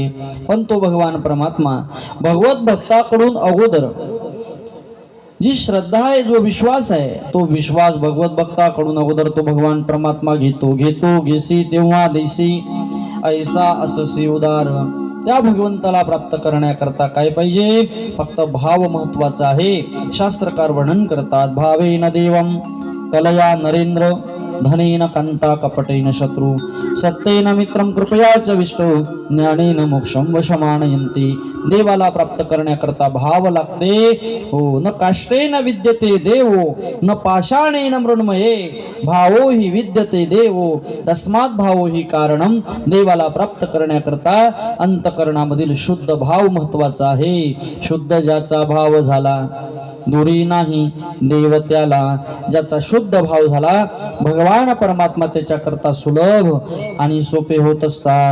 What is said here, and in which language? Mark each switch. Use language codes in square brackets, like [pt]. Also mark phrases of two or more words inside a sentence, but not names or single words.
[mr] पण तो भगवान परमात्मा भगवत भक्ताकडून अगोदर जी श्रद्धा आहे, जो विश्वास आहे, तो विश्वास भगवत भक्ताकडून अगोदर तो भगवान परमात्मा घेतो. घेसी तेव्हा देसी ऐसा अससी उदार. त्या भगवंताला प्राप्त करण्याकरता काय पाहिजे? फक्त भाव महत्वाचा आहे. शास्त्रकार वर्णन करतात, [sa] भावेन देवम कलया नरेंद्र धनेन कांता कपटेन शत्रू सत्तेन मित्रम कृपया च विष्णु ज्ञानेन मोक्षम वशमानयन्ति. [mr] देवाला प्राप्त करण्याकरता भाव लागते. हो, [sa] न काष्टेन विद्यते देवो न पाषाणेन मृण्मये भावो हि विद्यते देवो तस्मात् भावो हि कारणम. [mr] देवाला प्राप्त करण्याकरता अंतकरणामधील शुद्ध भाव महत्वाचा आहे. शुद्ध ज्याचा भाव झाला दुरी नाही देव त्याला. ज्याचा शुद्ध भाव झाला भगवान परमात्मा त्याच्याकरता सुलभ आणि सोपे होत असतात.